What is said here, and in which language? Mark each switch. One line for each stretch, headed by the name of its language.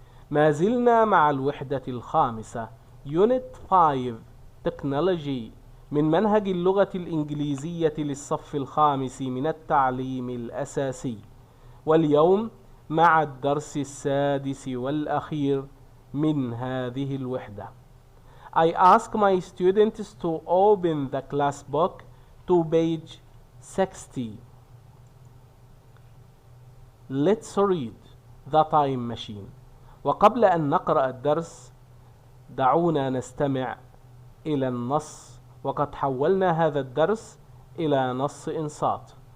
Arabic: ما زلنا مع الوحدة الخامسة Unit 5 Technology من منهج اللغة الإنجليزية للصف الخامس من التعليم الأساسي، واليوم مع الدرس السادس والأخير من هذه الوحدة.
English: I ask my students to open the class book to page 60. Let's read the time machine.
Arabic: وقبل أن نقرأ الدرس دعونا نستمع إلى النص، وقد حولنا هذا الدرس إلى نص إنصات.